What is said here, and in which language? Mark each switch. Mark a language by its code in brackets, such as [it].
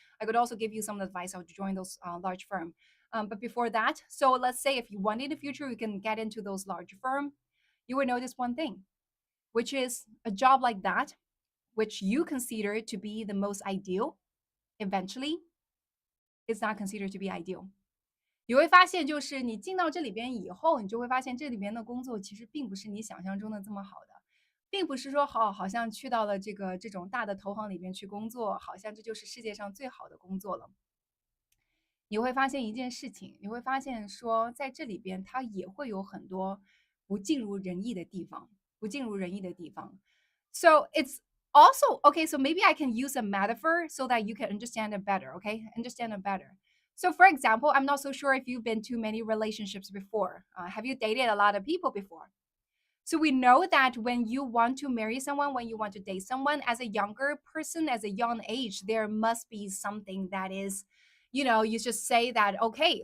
[en] I could also give you some advice how to join those large firm. But before that, so let's say if you want in the future, you can get into those large firm, you will notice one thing, which is a job like that which you consider to be the most ideal eventually, it's not considered to be ideal。 [zh] 你会发现，就是你进到这里边以后，你就会发现这里边的工作其实并不是你想象中的这么好的，并不是说好像去到了这种大的投行里边去工作，好像这就是世界上最好的工作了。你会发现一件事情，你会发现说，在这里边它也会有很多不尽如人意的地方，不尽如人意的地方。 [en] So it's also okay. So maybe I can use a metaphor so that you can understand it better. Okay, understand it better. So, for example, I'm not so sure if you've been to many relationships before. Have you dated a lot of people before? So we know that when you want to marry someone, when you want to date someone as a younger person, as a young age, there must be something that is, you just say that, okay.